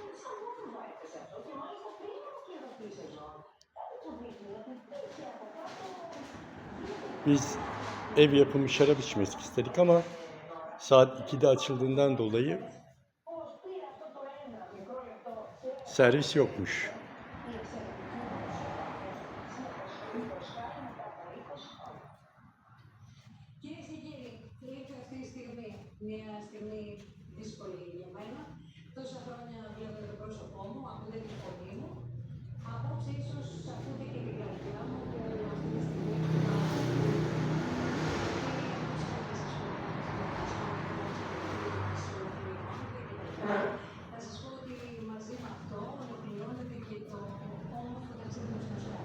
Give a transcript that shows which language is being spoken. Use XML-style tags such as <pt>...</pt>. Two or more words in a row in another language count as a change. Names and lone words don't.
<tr>Biz ev yapımı şarap içmek istedik ama saat 2'de açıldığından dolayı servis yokmuş.</tr> <el>Κυρίες και κύριοι, ήρθε αυτή η στιγμή, μια στιγμή δύσκολη για μένα. Τόσα χρόνια βλέπετε το πρόσωπό μου, ακούτε τη φωνή μου. Απόψε ίσως ακούτε και την καρδιά μου που αυτή τη στιγμή θα σας πω ότι μαζί με αυτό ολοκληρώνεται και το όμορφο ταξίδι μου στο Σλάβ.</el>